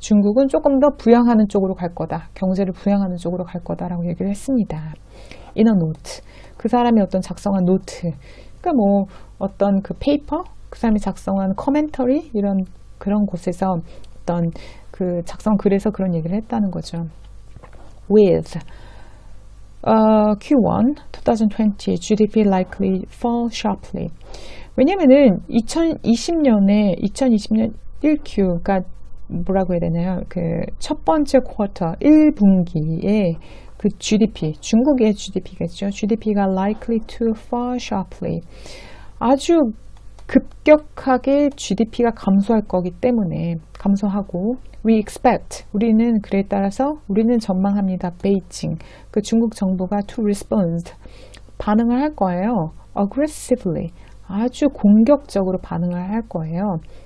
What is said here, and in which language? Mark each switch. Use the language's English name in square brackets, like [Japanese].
[Korean] 중국은 조금 더 부양하는 쪽으로 갈 거다. 경제를 부양하는 쪽으로 갈 거다라고 얘기를 했습니다. [English] in a note. [Korean] 그 사람이 어떤 작성한 노트. 그러니까 뭐 어떤 그 페이퍼, 그 사람이 작성한 커멘터리 이런 그런 곳에서 어떤 그 작성 글에서 그런 얘기를 했다는 거죠. [English] With Q1 2020 GDP likely fall sharply. [Korean] 왜냐면은 2020년 1Q, 그러니까 뭐라고 해야 되나요? 그 첫 번째 쿼터 1분기에 그 GDP, 중국의 GDP겠죠. [English] GDP가 likely to fall sharply. [Korean] 아주 급격하게 GDP가 감소할 거기 때문에 감소하고 [English] we expect, [Korean] 우리는 그에 따라서 우리는 전망합니다. 베이징, 그 중국 정부가 [English] to respond, [Korean] 반응을 할 거예요. [English] aggressively, [Korean] 아주 공격적으로 반응을 할 거예요.